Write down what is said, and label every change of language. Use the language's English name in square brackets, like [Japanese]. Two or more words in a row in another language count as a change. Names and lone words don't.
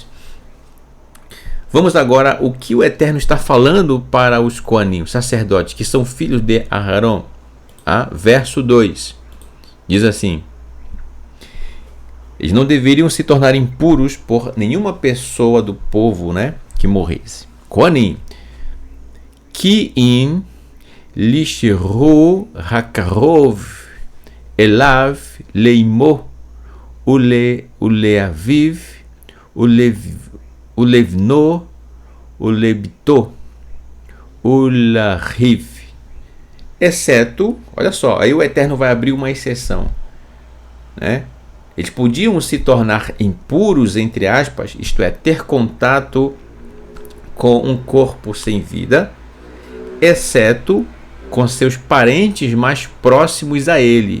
[Portuguese] Vamos agora o que o Eterno está falando para os Coanim, os sacerdotes, que são filhos de Aharon. Verso 2 diz assim: eles não deveriam se tornar impuros por nenhuma pessoa do povo, né, que morresse. [Hebrew] כהנים, כי אם לשארו הקרוב אליו לאמו ולאביו ולבנו ולבתו ולאחיו, [Portuguese] exceto, olha só, aí o Eterno vai abrir uma exceção, né? Eles podiam se tornar impuros, entre aspas, isto é, ter contato com um corpo sem vida, exceto com seus parentes mais próximos a ele.